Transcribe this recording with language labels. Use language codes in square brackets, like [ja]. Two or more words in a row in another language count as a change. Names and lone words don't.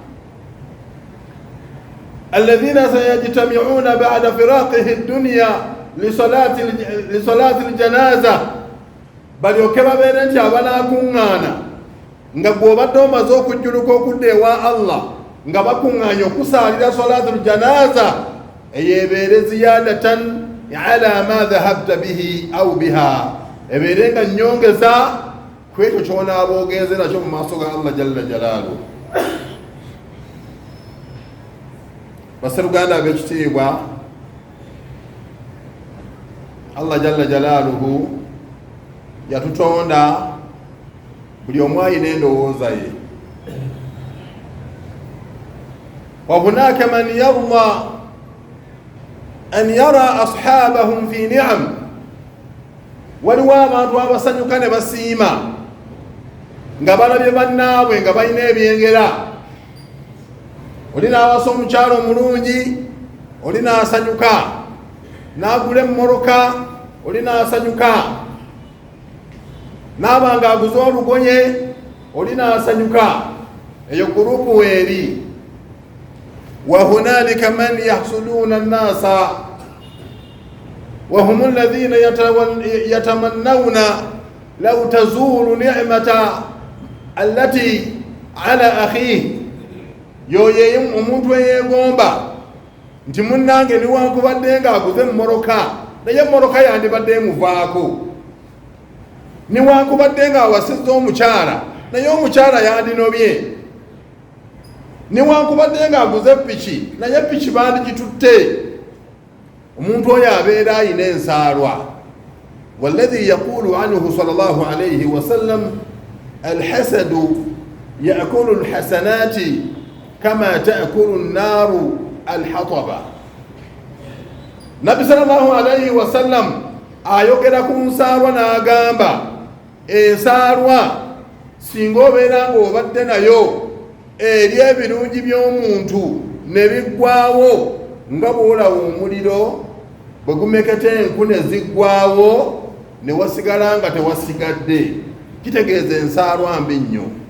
[ar] الذين سيجتمعون بعد فراقه الدنيا لصلاة الجنازة, [lg] balyoke babeere nti abanaakuŋŋaana nga gw'obadde omaze okujjuluka okudda ewa Allah nga bakuŋŋaanya okusaalira [ar] صلاة الجنازة [lg] eyo ebeere [ar] زيادة على ما ذهبت به أو بها, [lg] ebeere nga nnyongeza ku ekyo ky'onaaba ogenze nakyo mu maaso ga Allah [ar] جل جلاله. [lg] Basseruganda ab'ekitiibwa, Allah [ar] جل جلاله [lg] yatutonda buli omu alina endowooza ye. [ar] وهناك من يرضى أن يرى أشباههم في نعم, [lg] waliwo abantu abasanyuka ne basiima nga balabye bannaabwe nga balina ebyengera. Oli n'awasa omukyalo omulungi, oli n'asanyuka, n'agula emmoroka, oli n'asanyuka, n'aba ng'aguza olugoye, oli n'asanyuka. Eyo gurupu weeri. [ar] وهنالك من يحسدون الناس وهم الذين يتمنون لو تزول النعمة التي على أخيه, [lg] yoyo omuntu eyegomba nti munnange niwankubadde ng'aguze emmoroka naye emmoroka yandibadde emuvaako, niwankubadde ng'awasizza omukyala naye omukyala yandinobye, niwankubadde ng'aguze piki naye piki bandigitutte. Omuntu oyo abeera ayina ensaalwa. [ar] والذي يقول عنه صلى الله عليه وسلم الحسد يأكل الحسنات كما تأكل النار الحطب. [lg] Nabbi [ar] صلى الله عليه وسلم [lg] ayogera ku nsaalwa n'agamba ensaalwa singa obeera ng'obadde nayo eri ebirungi by'omuntu ne biggwaawo nga bw'olaba omuliro bwe gumeketa enku ne ziggwaawo ne wasigala nga tewasigadde, kitegeeza ensaalwa mbi nnyo.